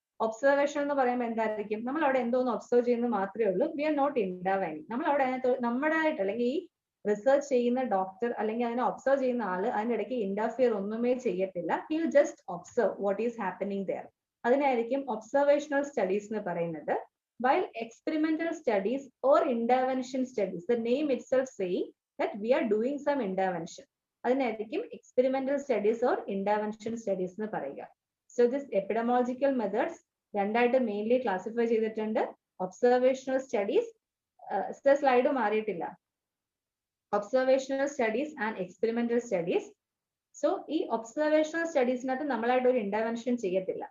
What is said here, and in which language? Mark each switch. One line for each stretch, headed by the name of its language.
Malayalam: Observation എന്ന് പറയുമ്പോൾ എന്തായിരിക്കും? നമ്മൾ അവിടെ എന്തോന്ന് ഒബ്സർവ് ചെയ്യുന്നത് മാത്രമേ ഉള്ളൂ.
English: We are not intervening.
Malayalam: നമ്മൾ അവിടെ അതിനകത്ത് നമ്മുടേതായിട്ട് അല്ലെങ്കിൽ ഈ റിസർച്ച് ചെയ്യുന്ന ഡോക്ടർ അല്ലെങ്കിൽ അതിനെ ഒബ്സർവ് ചെയ്യുന്ന ആള് അതിന്റെ ഇടയ്ക്ക് ഇന്റർഫിയർ ഒന്നുമേ ചെയ്യത്തില്ല.
English: He will just observe what is happening there.
Malayalam: അതിനായിരിക്കും observational studies എന്ന് പറയുന്നത്.
English: While experimental studies or intervention studies, the name itself saying that we are doing some intervention.
Malayalam: അതിനായിരിക്കും experimental studies or intervention studies എന്ന് പറയുക. So this epidemiological methods 2 ആയിട്ട് mainly classify ചെയ്തിട്ടുണ്ട്. Observational studies, slide മാറിയിട്ടില്ല. Observational studies and experimental studies. So ഈ observational സ്റ്റഡീസിനകത്ത് നമ്മളായിട്ട് ഒരു intervention ചെയ്യത്തില്ല.